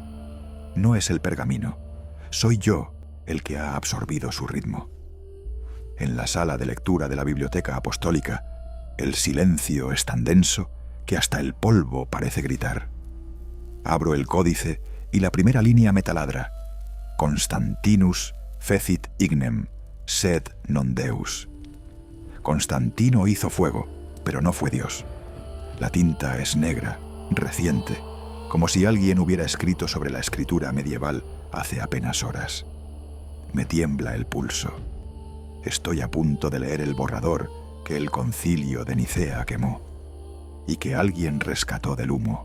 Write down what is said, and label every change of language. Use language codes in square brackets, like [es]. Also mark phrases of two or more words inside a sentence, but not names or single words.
[es] No es el pergamino, soy yo el que ha absorbido su ritmo. En la sala de lectura de la Biblioteca Apostólica, el silencio es tan denso que hasta el polvo parece gritar. Abro el códice y la primera línea me taladra. [la] Constantinus Fecit ignem, sed non Deus. [es] Constantino hizo fuego, pero no fue Dios. La tinta es negra, reciente, como si alguien hubiera escrito sobre la escritura medieval hace apenas horas. Me tiembla el pulso. Estoy a punto de leer el borrador que el concilio de Nicea quemó y que alguien rescató del humo.